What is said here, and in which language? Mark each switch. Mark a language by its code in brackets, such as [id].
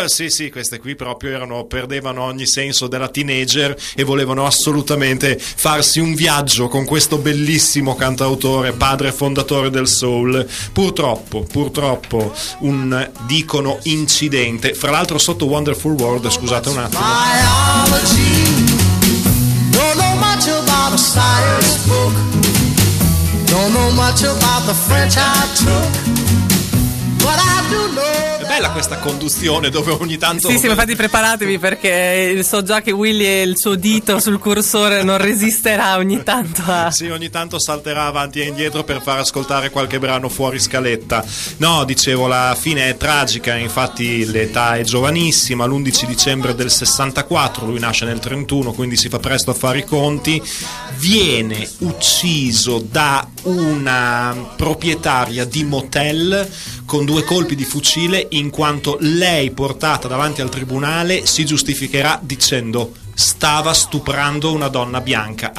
[it] sì, queste qui proprio perdevano ogni senso della teenager e volevano assolutamente farsi un viaggio con questo bellissimo cantautore, padre fondatore del soul. Purtroppo un, dicono, incidente, fra l'altro sotto Wonderful World, scusate un attimo. [en] Biology, don't know much about a science book, don't know much about the French I took, but I do know. [it] Bella questa conduzione dove ogni tanto... Sì, infatti preparatevi, perché so già che Willy e il suo dito sul cursore non resisterà ogni tanto a... Sì, ogni tanto salterà avanti e indietro per far ascoltare qualche brano fuori scaletta. No, dicevo, la fine è tragica, infatti l'età è giovanissima, l'11 dicembre del 64, lui nasce nel 31, quindi si fa presto a fare i conti, viene ucciso da una proprietaria di motel con due colpi di fucile, in quanto lei, portata davanti al tribunale, si giustificherà dicendo: stava stuprando una donna bianca.